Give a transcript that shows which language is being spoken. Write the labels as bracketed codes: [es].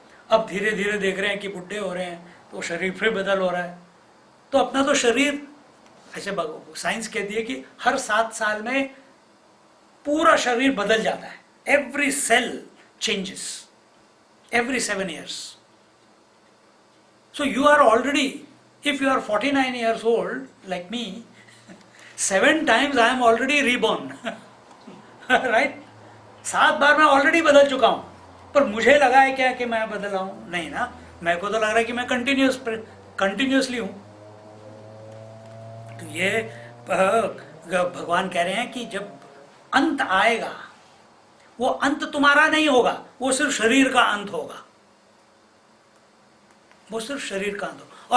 [hi] अब धीरे धीरे देख रहे हैं कि बुढ़े हो रहे हैं तो शरीर फिर बदल हो रहा है। तो अपना तो शरीर, ऐसे साइंस कहती है कि हर 7 साल में पूरा शरीर बदल जाता है। [en] Every cell changes every 7 years. So you are already, if you are 49 years old like me, 7 times I am already reborn. Right? [hi] 7 बार मैं ऑलरेडी बदल चुका हूं, पर मुझे लगा है क्या कि मैं बदला हूं? नहीं ना, मेरे को तो लग रहा है कि मैं कंटिन्यूसली हूं। तो ये भगवान कह रहे हैं कि जब अंत आएगा, वो अंत तुम्हारा नहीं होगा, वो सिर्फ शरीर का अंत होगा, वो सिर्फ शरीर का अंत होगा।